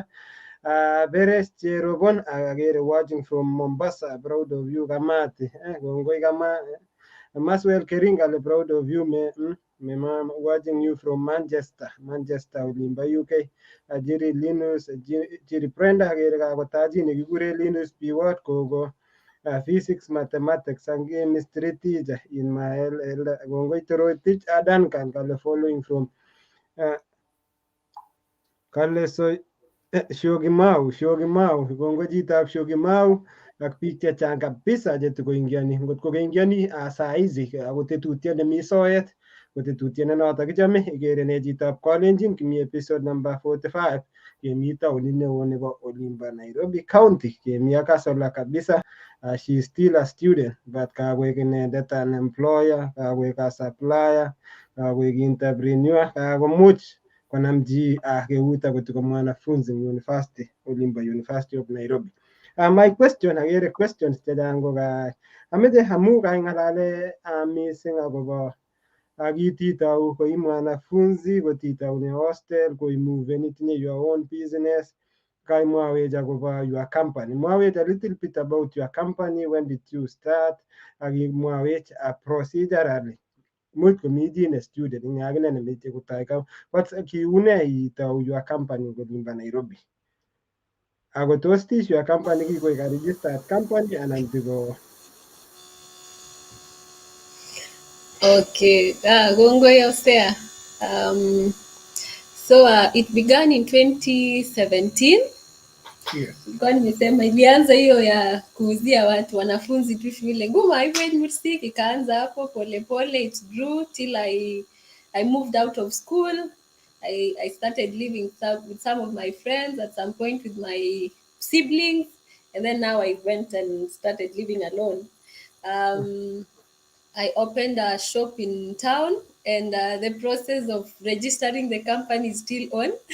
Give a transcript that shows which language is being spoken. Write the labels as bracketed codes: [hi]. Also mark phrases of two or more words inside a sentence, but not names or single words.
[en] Beres Cherobon agere watching from Mombasa, proud of you Kamati. [kln] Kongoi Maswell Keringa, [en] proud of you me mom, watching you from Manchester olimbo UK. [kln] Jiri Linus Jiri Brenda agere kakotaji nekikure Linus Biwot kogo [en] physics mathematics and chemistry teacher in my [kln] kongoi Torotich Duncan kale following from kale so Shogimau, kongoi chitab Shogimau ak biik chechang kabisa chetikoingiani. Ngot ko keingiani [sw] saa hizi [kln] ako tetutiet nemi soet ko tetutiet ne noto kichome. Igere ne chitab Kalenjin kimi [en] episode number 45 [kln] kemi taonit neo nebo olimbo Nairobi County, kemi ak Kasola kabisa. [en] She is still a student but [kln] kakoek inendet [en] an employer, kakoek a supplier, [kln] kakoek entrepreneur, kakomuch konam chi keut akot ko mwanafunzi university olimbo University of Nairobi. [en] My question, [kln] agere questions chechang ko ameche amu kaing'alale missing akobo kititau koi mwanafunzi, kotitaune hostel, koimuveni itinye [en] your own business, [kln] kaimwawech akobo [en] your company. Mwawech a little bit about your company, when did you start, [kln] ak imwawech procedurally. Much komi chi ne student ing akine nemeche kotoi kiune itou [en] your company [kln] kolimbo Nairobi. Ako tos tis [en] your company [kln] kikoek [en] a registered company [kln] anan tiko? Okay, kongoi Osea. [en] So it began in 2017. Yes. [sw] Kwa nimesema ilianza hiyo ya kuuzia watu wanafunzi tu shule. Ngoma hivyo music ikaanza hapo pole pole, [en] it grew till I moved out of school. I started living with some of my friends, at some point with my siblings, and then now I went and started living alone. I opened a shop in town, and the process of registering the company is still on.